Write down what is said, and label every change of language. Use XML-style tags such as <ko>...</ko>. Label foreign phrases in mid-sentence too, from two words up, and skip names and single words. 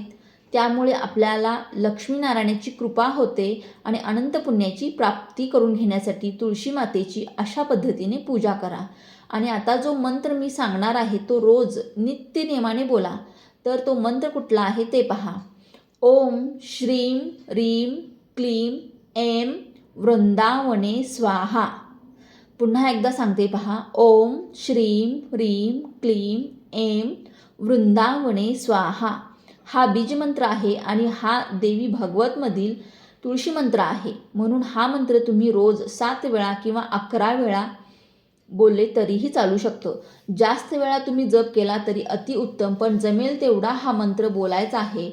<mr>त्यामुळे आपल्याला लक्ष्मीनारायणाची कृपा होते आणि अनंत पुण्याची प्राप्ती करून घेण्यासाठी तुळशी मातेची अशा पद्धतीने पूजा करा. आणि आता जो मंत्र मी सांगणार आहे तो रोज नित्यनेमाने बोला. तर तो मंत्र कुठला आहे ते पहा.</mr> <sa>ओम श्रीं ह्रीं क्लीं ऐं वृंदावने स्वाहा.</sa> <mr>पुन्हा एकदा सांगते पहा.</mr> <sa>ओम श्रीं ह्रीं क्लीं ऐं वृंदावने स्वाहा.</sa> <mr>हा बीजमंत्र आहे आणि हा देवी भागवतमधील तुळशी मंत्र आहे. म्हणून हा मंत्र तुम्ही रोज 7 वेळा किंवा 11 वेळा बोलले तरीही चालू शकतो. जास्त वेळा तुम्ही जप केला तरी अतिउत्तम, पण जमेल तेवढा हा मंत्र बोलायचा आहे.</mr>